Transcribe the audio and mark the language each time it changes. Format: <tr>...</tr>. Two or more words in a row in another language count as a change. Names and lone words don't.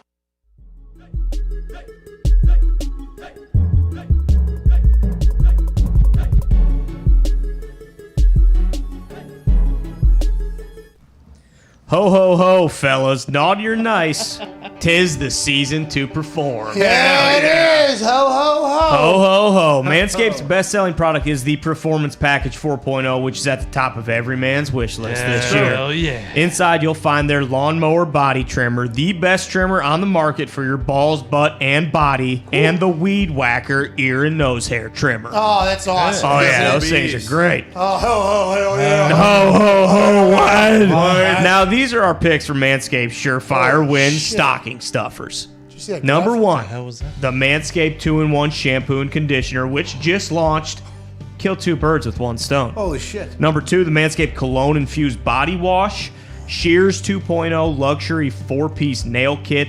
<en>Ho, ho, ho, fellas. Nod your nice. 'Tis the season to perform. Yeah, it is. Ho, ho, ho. Ho, ho, ho. Manscaped's best-selling product is the Performance Package 4.0, which is at the top of every man's wish list this year. Hell yeah. Inside, you'll find their lawnmower body trimmer, the best trimmer on the market for your balls, butt, and body, and the Weed Whacker ear and nose hair trimmer. Oh, that's awesome. Oh, yeah, those things are great. Oh, ho, ho, hell yeah. Ho, ho, ho, what? Now, these are our picks for Manscaped Surefire Win Stocking Stuffers. Number one, the Manscaped 2-in-1 shampoo and conditioner, which just launched. Kill two birds with one stone. Holy shit. Number two, the Manscaped Cologne Infused Body Wash. Shears 2.0 Luxury 4-piece nail kit.</en>